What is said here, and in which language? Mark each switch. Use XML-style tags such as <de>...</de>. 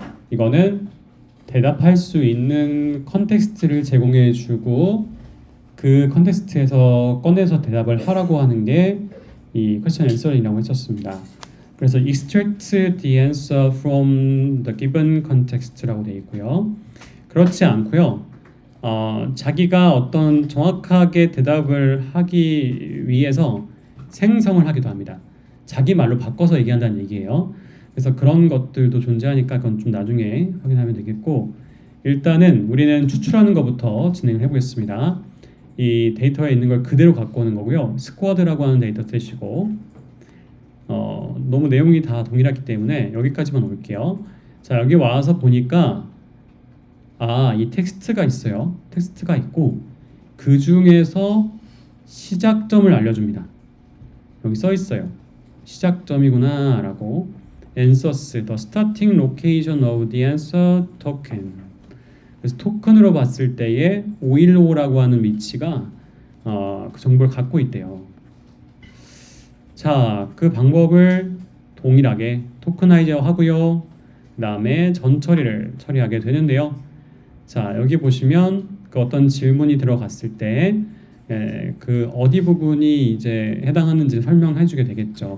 <ko>이거는 대답할 수 있는 컨텍스트를 제공해주고 그 컨텍스트에서 꺼내서 대답을 하라고 하는 게 이 question answering이라고 했었습니다. 그래서</ko> <en>extract the answer from the given context라고</en> <ko>되어 있고요. 그렇지 않고요. 자기가 어떤 정확하게 대답을 하기 위해서 생성을 하기도 합니다. 자기 말로 바꿔서 얘기한다는 얘기예요. 그래서 그런 것들도 존재하니까 그건 좀 나중에 확인하면 되겠고, 일단은 우리는 추출하는 것부터 진행을 해보겠습니다. 이 데이터에 있는 걸 그대로 갖고 오는 거고요. 스쿼드라고 하는 데이터셋이고, 너무 내용이 다 동일하기 때문에 여기까지만 올게요. 자, 여기 와서 보니까 이 텍스트가 있어요. 텍스트가 있고 그 중에서 시작점을 알려줍니다. 여기 써 있어요. 시작점이구나 라고.</ko> <en>answers, the starting location of the answer token.</en> <ko>그래서 토큰으로 봤을 때에 515라고 하는 위치가 그 정보를 갖고 있대요. 자, 그 방법을 동일하게 토크나이저 하고요. 그 다음에 전처리를 처리하게 되는데요. 자, 여기 보시면 그 어떤 질문이 들어갔을 때 그 어디 부분이 이제 해당하는지 설명해 주게 되겠죠.</ko>